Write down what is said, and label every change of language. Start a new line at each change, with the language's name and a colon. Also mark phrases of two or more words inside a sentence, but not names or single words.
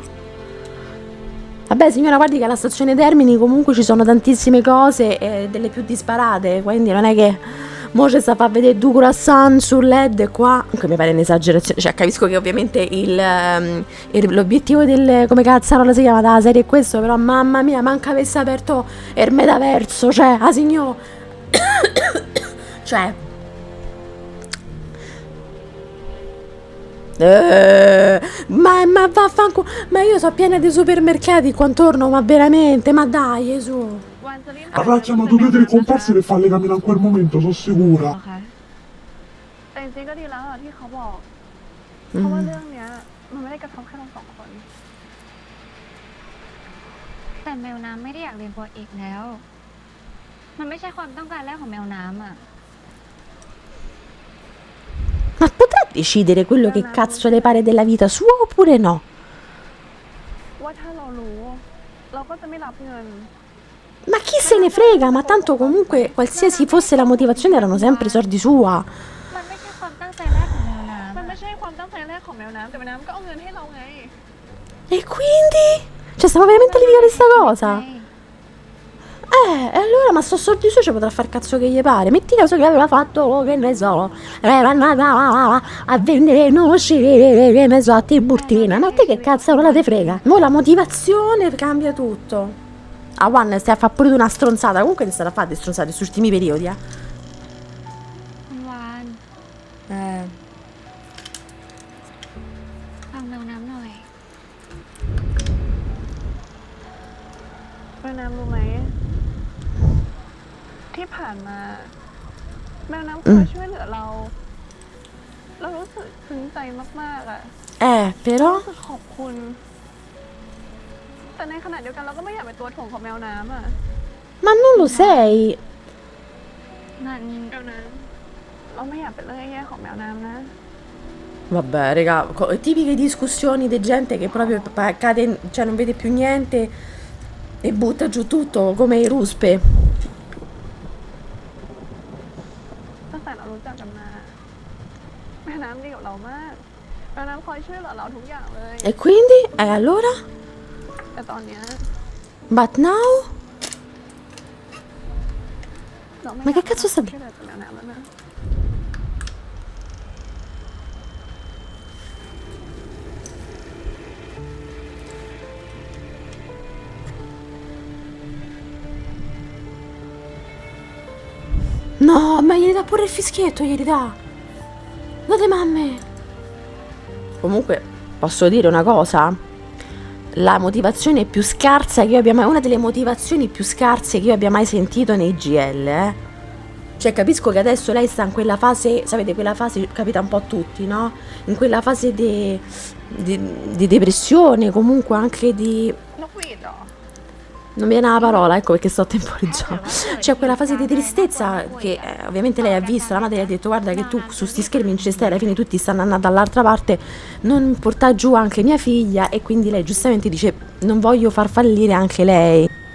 Italian: Vabbè signora, guardi che alla stazione Termini comunque ci sono tantissime cose, delle più disparate, quindi non è che mo ci sta a far vedere due croissant sul LED qua, comunque mi pare un'esagerazione, cioè capisco che ovviamente l'obiettivo del, come cazzarola si chiama, della serie è questo, però mamma mia, manca avesse aperto il metaverso, cioè, ah signor, cioè... ma vaffanculo, ma io so piena di supermercati qua intorno, ma veramente, ma dai, su.
Thai: วันจะรีบ
Italian: Avrà chiamato due o tre comparse per farle camminare in quel momento, sono
Thai: เหรอ
Italian: sicura.
Thai: คะ แต่จริงๆก็ดีแล้วอะที่เขาบอก เพราะว่าเรื่องเนี้ยมันไม่ได้กระทบแค่เราสองคน แต่แมวน้ำไม่ได้อยากเรียนปอเอกแล้ว มันไม่ใช่ความต้องการแรกของแมวน้ำอะ
Italian: Ma potrà decidere quello che cazzo le pare della vita sua oppure no?
Thai: ว่าถ้าเรารู้ เราก็จะไม่รับเงิน
Italian: Ma chi se ne frega, ma tanto comunque qualsiasi fosse la motivazione erano sempre soldi sua.
Thai: มันไม่ใช่ความตั้งใจแรกของแมวน้ำ มันไม่ใช่ความตั้งใจแรกของแมวน้ำแต่แมวน้ำก็เอาเงินให้เราไง
Italian: E quindi? Cioè stiamo veramente a litigare questa cosa? E allora, ma sto soldi suoi ci potrà far cazzo che gli pare. Metti caso che aveva fatto, che ne so, era andata a vendere noci, che ne so, a Tiburtina. Ma te che cazzo non la te frega? Mo la motivazione cambia tutto. Ah, One, stai a fare pure tu una stronzata. Comunque ti stai a fare stronzate questi ultimi periodi,
Thai: คุณวาน ฟังแมวน้ำหน่อย แมวน้ำรู้ไหม ที่ผ่านมา แมวน้ำคอยช่วยเหลือเรา เรารู้สึกซึ้งใจมากๆอะ
Italian: però...
Thai: รู้สึกขอบคุณ แต่ในขณะเดียวกันเราก็ไม่อยากเป็นตัวถ่วงของแมวน้ำอะ
Italian: Ma non lo sei.
Thai: มัน แมวน้เราไม่อยากเป็นเรื่องแย่ๆของแมวน้ำนะ
Italian: Vabbè, raga, tipiche discussioni di gente che proprio cade, cioè non vede più niente e butta giù tutto come i ruspe.
Thai: ตั้งแต่เรารู้จักกันมาแม่น้ำดีกับเรามากแม่น้ำคอยช่วยเหลือเราทุกอย่างเลย
Italian: E quindi? E allora?
Thai: แต่ตอนเนี้ย
English: But now?
Thai: เราไม่
Italian: Ma che cazzo sta
Thai: ช่วยเหลือจากแมวน้ำแล้วนะ
Italian: No, ma gli dà pure il fischietto, gli dà. Date mamme. Comunque, posso dire una cosa? La motivazione più scarsa che io abbia mai... Una delle motivazioni più scarse che io abbia mai sentito nei GL, Cioè, capisco che adesso lei sta in quella fase... Sapete, quella fase capita un po' a tutti, no? In quella fase di depressione, comunque anche di...
Thai: นกหวีดเหรอ
Italian: Non viene la parola, ecco perché sto temporeggiando. C'è quella fase di tristezza che ovviamente lei ha visto, la madre gli ha detto guarda che tu su sti schermi non ci stai, alla fine tutti stanno andando dall'altra parte, non portare giù anche mia figlia, e quindi lei giustamente dice non voglio far fallire anche lei.